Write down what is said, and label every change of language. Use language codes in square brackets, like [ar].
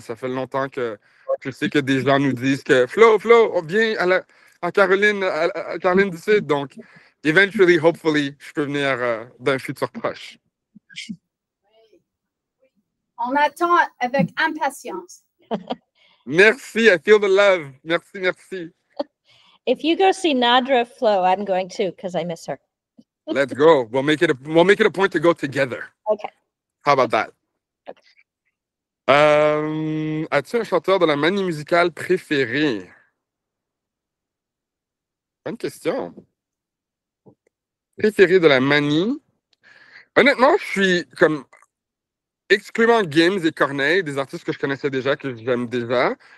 [fr] Ça fait longtemps que je sais que des gens nous disent que Flo, on vient à Caroline du Sud. Donc, [en] eventually, hopefully, [fr] je peux venir d'un futur proche. On attend avec impatience. [en] Merci, I feel the love. Merci. If you go see Nadra Flo, I'm going too because I miss her. Let's go. We'll make it a point to go together. Okay. How about that? Okay. [fr] As-tu un chanteur de la Mani musicale préféré? Bonne question. Préféré de la Mani? Honnêtement, je suis comme excluant Gims et Corneille, des artistes que je connaissais déjà, que j'aime déjà.